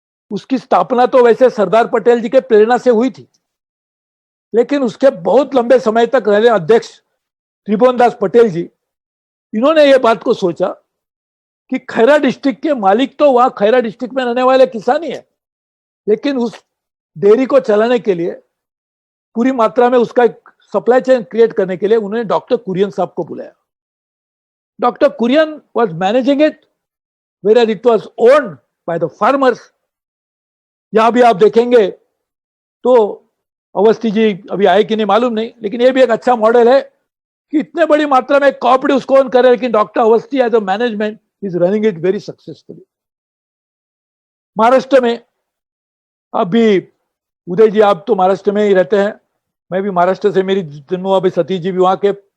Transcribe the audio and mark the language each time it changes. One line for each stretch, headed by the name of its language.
Hindi: उसकी स्थापना तो वैसे सरदार पटेल जी के प्रेरणा से हुई थी, लेकिन उसके बहुत लंबे समय तक रहे अध्यक्ष त्रिभुवन दास पटेल जी, इन्होंने ये बात को सोचा कि खैरा डिस्ट्रिक्ट के मालिक तो वहां खैरा डिस्ट्रिक्ट में रहने वाले किसान ही है, लेकिन उस डेयरी को चलाने के लिए पूरी मात्रा में उसका सप्लाई चेन क्रिएट करने के लिए उन्होंने डॉक्टर कुरियन साहब को बुलाया।
English: Doctor Kurien was managing it, whereas it was owned by the farmers.
Hindi: यहां भी आप देखेंगे तो अवस्थी जी अभी आए कि नहीं मालूम नहीं, लेकिन ये भी एक अच्छा मॉडल है कि इतने बड़ी मात्रा में कोऑपरेटिव उसको ओन करे, लेकिन doctor Awasthi
English: As a management is running it very successfully.
Hindi: Maharashtra में अभी उदय जी, आप तो महाराष्ट्र में ही रहते हैं, मैं भी महाराष्ट्र से, मेरी जन्म अभी सतीश जी भी वहां के।